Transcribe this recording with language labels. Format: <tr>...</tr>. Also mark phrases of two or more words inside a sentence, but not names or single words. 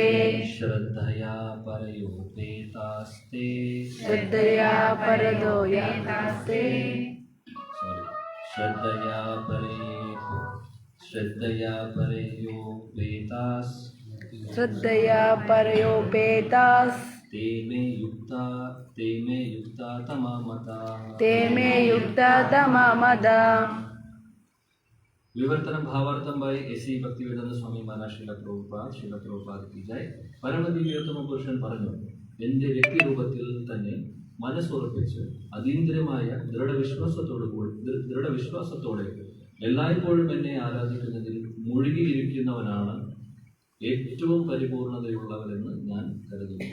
<sa>ശ്രദ്ധയാ പരയോപേതാസ്തേ ശ്രദ്ധയാ പരദോയാസ്തേ ശ്രദ്ധയാ പരയോപേതാസ് ശ്രദ്ധയാ പരയോപേതാസ് ते मे युक्ता तमामता ते मे युक्ता तमामदा.</sa> <hi>विवर्तन भावार्थम बाय एसी भक्तिवेदांत स्वामी महाराज श्रील प्रभुपाद की जय.</hi> <ml>പരമദിവ്യോത്തമ പുരുഷൻ പറഞ്ഞു, എൻ്റെ വ്യക്തിരൂപത്തിൽ തന്നെ മനസ്സുറപ്പിച്ച് അതീന്ദ്രിയമായ ദൃഢവിശ്വാസത്തോടെ എല്ലായ്പ്പോഴും എന്നെ ആരാധിക്കുന്നതിൽ മുഴുകിയിരിക്കുന്നവനാണ് ഏറ്റവും പരിപൂർണതയുള്ളവരെന്ന് ഞാൻ കരുതുന്നു.</ml>